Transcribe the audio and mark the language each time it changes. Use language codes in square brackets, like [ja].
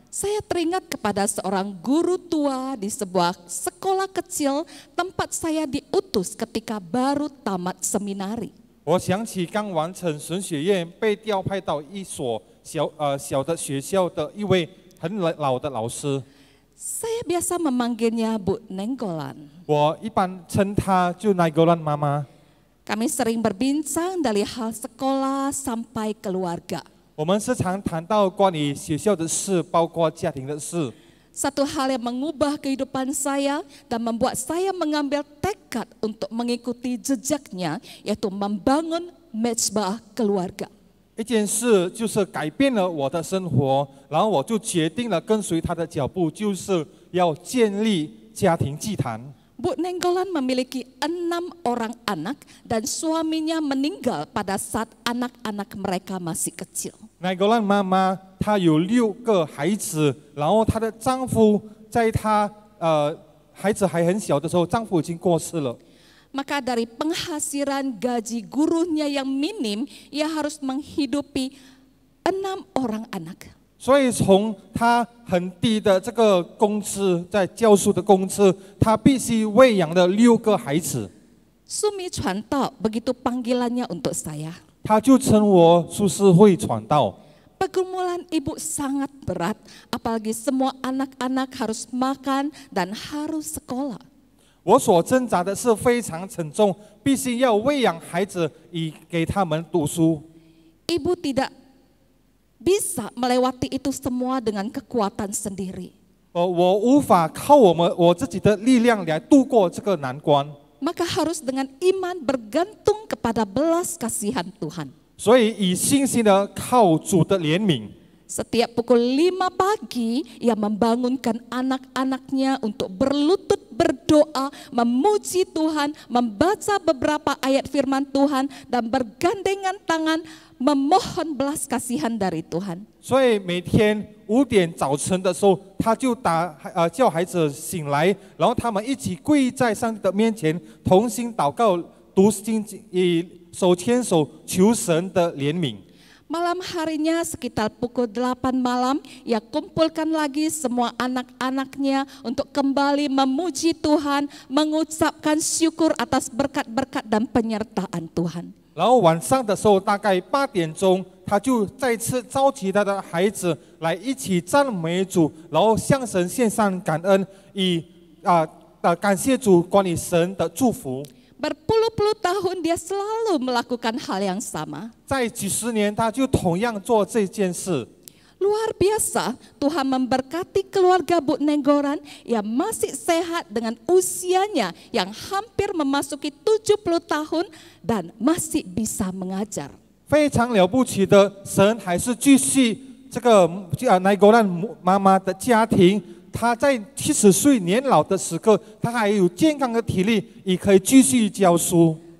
[id] saya teringat kepada seorang guru tua di sebuah sekolah kecil tempat saya diutus ketika baru tamat seminari. [zh] 我想起刚完成神学院被调派到一所小的学校的一位很老的老师， [id] Saya biasa memanggilnya Bu Nenggolan. [zh] 我一般称她就Naigolan 妈妈。 [id] Kami sering berbincang dari hal sekolah sampai keluarga. [zh] 我们时常谈到关于学校的事，包括家庭的事。 [id] Satu hal yang mengubah kehidupan saya dan membuat saya mengambil tekad untuk mengikuti jejaknya, yaitu membangun mezbah keluarga. [zh] 一件事就是改变了我的生活，然后我就决定了跟随他的脚步，就是要建立家庭祭坛。 [id] Bu Nenggolan memiliki 6 orang anak dan suaminya meninggal pada saat anak-anak mereka masih kecil. [zh] Naigolan 妈妈她有6个孩子，然后她的丈夫在她孩子还很小的时候，丈夫已经过世了。 [id] Maka dari penghasilan gaji gurunya yang minim, ia harus menghidupi 6 orang anak. [zh] 所以从她很低的这个工资，在教书的工资，她必须喂养了6个孩子。 [id] Sumi Cuanto, begitu panggilannya untuk saya. [zh] 她就称我苏师会传道。 [id] Pergumulan ibu sangat berat, apalagi semua anak-anak harus makan dan harus sekolah. [zh] 我所挣扎的是非常沉重，必须要喂养孩子，以给他们读书。 [id] Ibu tidak bisa melewati itu semua dengan kekuatan sendiri. [zh] 我无法靠我自己的力量来度过这个难关， [id] Maka harus dengan iman bergantung kepada belas kasihan Tuhan. [zh] 所以以信心的靠主的怜悯。 [id] Setiap pukul 5 pagi, ia membangunkan anak-anaknya untuk berlutut berdoa, memuji Tuhan, membaca beberapa ayat firman Tuhan, dan bergandengan tangan memohon belas kasihan dari Tuhan. [zh] 所以每天5点早晨的时候，他就叫孩子醒来，然后他们一起跪在上帝的面前，同心祷告、读经，以手牵手求神的怜悯。 [id] Malam harinya sekitar pukul 8 malam, ia kumpulkan lagi semua anak-anaknya untuk kembali memuji Tuhan, mengucapkan syukur atas berkat-berkat dan penyertaan Tuhan. [zh] 然后晚上的时候，大概8点钟，他就再次召集他的孩子来一起赞美主，然后向神献上感恩，以感谢主关于神的祝福。 [id] Berpuluh-puluh tahun dia selalu melakukan hal yang sama. [zh] 在几十年，他就同样做这件事。 [id] Luar biasa, Tuhan memberkati keluarga Bu Nenggolan yang masih sehat dengan usianya yang hampir memasuki 70 tahun dan masih bisa mengajar. [zh] 非常了不起的，神还是继续这个Naigolan 妈妈的家庭。他在70岁年老的时刻，他还有健康的体力，也可以继续教书。